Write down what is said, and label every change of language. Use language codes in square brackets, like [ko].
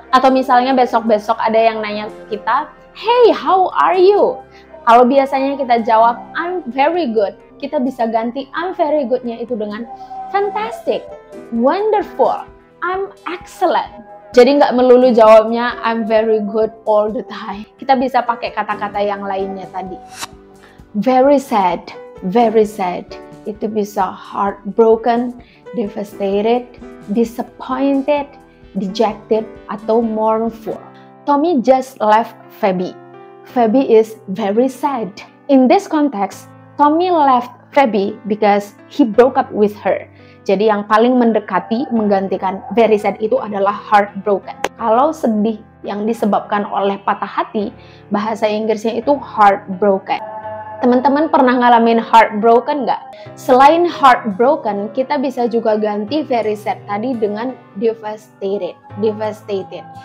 [id] Atau misalnya besok-besok ada yang nanya kita, [en] hey, how are you? [id] Kalau biasanya kita jawab [en] I'm very good, [id] kita bisa ganti I'm very good-nya itu dengan [en] fantastic, wonderful, I'm excellent. [id] Jadi nggak melulu jawabnya [en] I'm very good all the time. [id] Kita bisa pakai kata-kata yang lainnya tadi. [en] Very sad, very sad. [id] Itu bisa [en] heartbroken, devastated, disappointed, dejected, [id] atau [en] mournful. Tommy just left Feby. Feby is very sad. In this context, Tommy left Feby because he broke up with her. [id] Jadi yang paling mendekati menggantikan very sad itu adalah heartbroken. Kalau sedih yang disebabkan oleh patah hati, bahasa Inggrisnya itu heartbroken. Teman-teman pernah ngalamin heartbroken nggak? Selain heartbroken, kita bisa juga ganti very sad tadi dengan devastated. Devastated.